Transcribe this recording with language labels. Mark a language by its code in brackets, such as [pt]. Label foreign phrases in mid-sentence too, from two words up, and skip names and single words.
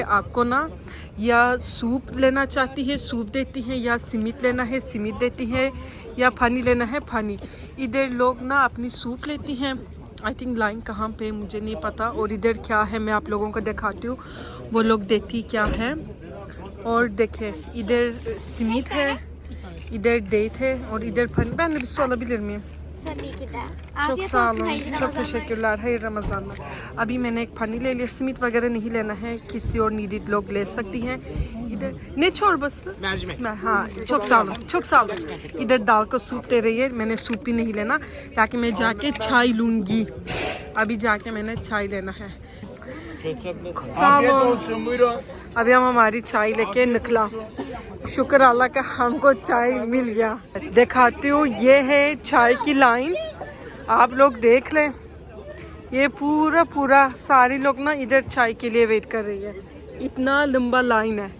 [hi] आपको ना या सूप लेना चाहती है सूप देती हैं, या सीमित लेना है सीमित देती है, या पानी लेना है पानी। इधर लोग ना अपनी सूप लेती हैं। [en] I think [hi] लाइन कहाँ पे मुझे नहीं पता। और इधर क्या है मैं आप लोगों को दिखाती हूँ, वो लोग देखती क्या है। और देखें इधर सीमित है, इधर डेट है और इधर पानी। [tr] Ben de bir su alabilir miyim? Tabii ki de. Çok Afiyet sağ olsun. olun. Hayırlı Çok Ramazanlar. teşekkürler. Hayır Ramazanlar. [hi] अभी मैंने एक पानी ले लिया, सीमित वगैरह नहीं लेना है, किसी और नीडिड लोग ले सकती हैं। [tr] इधर ने çorbası? Mercimek. हाँ, çok sağ olun. Çok sağ olun. [hi] इधर दाल का सूप दे रही है, मैंने सूप भी नहीं लेना, ताकि मैं जाके चाय लूँगी। अभी जाके मैंने चाय लेना है। [tr] Afiyet olsun, buyurun. [hi] अभी हम हमारी चाय लेके निकला। शुक्र अल्लाह का हमको चाय मिल गया। दिखाती हूँ, ये है चाय की लाइन, आप लोग देख लें। ये पूरा सारे लोग ना इधर चाय के लिए वेट कर रही है, इतना लंबा लाइन है।